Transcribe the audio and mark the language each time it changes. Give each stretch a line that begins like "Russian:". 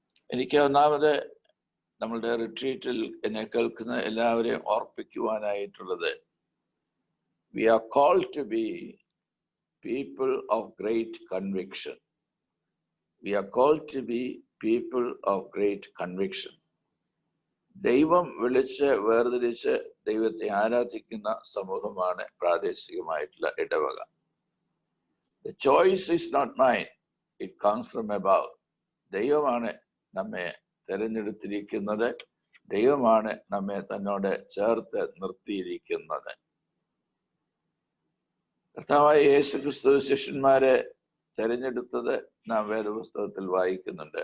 Malayalam: എനിക്ക് ഒന്നാമത് നമ്മളുടെ റിട്രീറ്റിൽ എന്നെ കേൾക്കുന്ന എല്ലാവരെയും ഓർപ്പിക്കുവാനായിട്ടുള്ളത്,
English: We are called to be people of great conviction. We are called to be people of great conviction.
Malayalam: ദൈവം വിളിച്ച് വേർതിരിച്ച് ദൈവത്തെ ആരാധിക്കുന്ന സമൂഹമാണ് പ്രാദേശികമായിട്ടുള്ള ഇടവക.
English: The choice is not mine, it comes from above.
Malayalam: ദൈവമാണ് നമ്മെ തിരഞ്ഞെടുത്തിരിക്കുന്നത്, ദൈവമാണ് നമ്മെ തന്നോട് ചേർത്ത് നിർത്തിയിരിക്കുന്നത്. കർത്താവായ യേശുക്രിസ്തു ശിഷ്യന്മാരെ തിരഞ്ഞെടുത്തത് നാം വേദപുസ്തകത്തിൽ വായിക്കുന്നുണ്ട്.